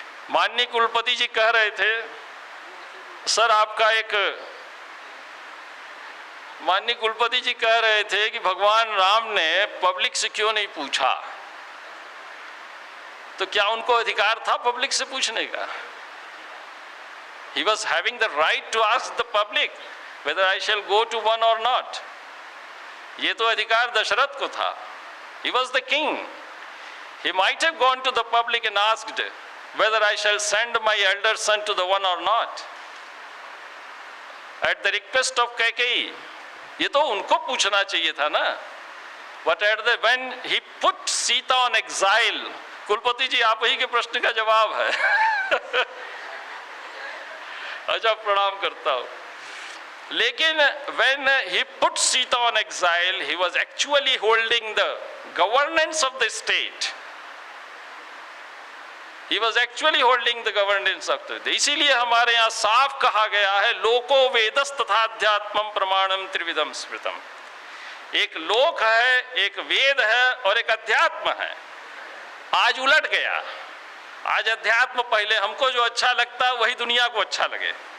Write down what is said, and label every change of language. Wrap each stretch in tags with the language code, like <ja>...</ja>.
<hi>माननीय कुलपति जी कह रहे थे, सर आपका एक माननीय कुलपति जी कह रहे थे कि भगवान राम ने पब्लिक से क्यों नहीं पूछा, तो क्या उनको अधिकार था पब्लिक से पूछने का?</hi> <en>He was having the right to ask the public whether I shall go to one or not.</en> <hi>ये तो अधिकार दशरथ को था।</hi> <en>He was the king. He might have gone to the public and asked whether I shall send my elder son to the one or not. At the request of Kaikeyi,</en> <hi>ये तो उनको पूछना चाहिए था ना।</hi> <en>But when he put Sita on exile,</en> <hi>कुलपति जी आप ही के प्रश्न का जवाब है। अच्छा, प्रणाम करता हूँ।</hi> <en>लेकिन when he put Sita on exile, he was actually holding the governance of the state. He was actually holding the governance of the state.</en> <hi>इसीलिए हमारे यहाँ साफ कहा गया है,</hi> <sa>लोको वेदस तथाध्यात्मम प्रमाणम त्रिविधम स्मृतम।</sa> <hi>एक लोक है, एक वेद है और एक अध्यात्म है। आज उलट गया, आज अध्यात्म पहले हमको जो अच्छा लगता है वही दुनिया को अच्छा लगे।</hi>